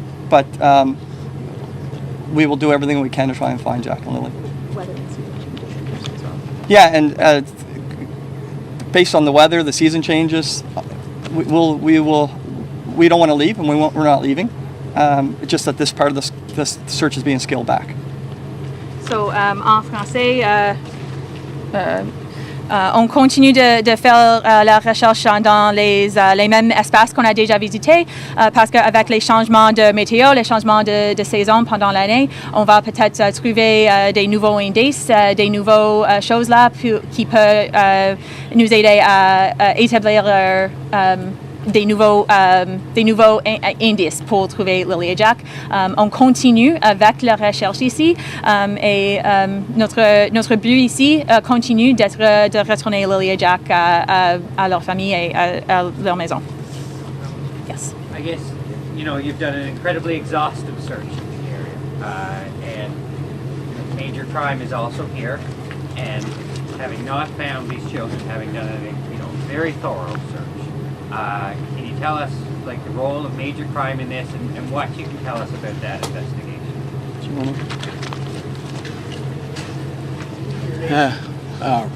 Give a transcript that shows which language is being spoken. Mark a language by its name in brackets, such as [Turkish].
[English] But we will do everything we can to try and find Jack and Lily. Yeah, and based on the weather, the season changes. We don't want to leave, and we're not leaving. It's just that this part of this search is being scaled back. [French] So, en français, on continue de faire la recherche dans les mêmes espaces qu'on a déjà visités parce qu'avec les changements de météo, les changements de saison pendant l'année, on va peut-être trouver des nouveaux indices, des nouvelles choses là qui peuvent nous aider à établir des nouveaux indices pour trouver Lily et Jack. On continue avec la recherche ici et notre but ici continue d'être de retourner Lily et Jack à leur famille et à leur maison. [English] Yes. I guess, you've done an incredibly exhaustive search in the area, and major crime is also here, and having not found these children, having done a very thorough search. Can you tell us, the role of major crime in this and what you can tell us about that investigation?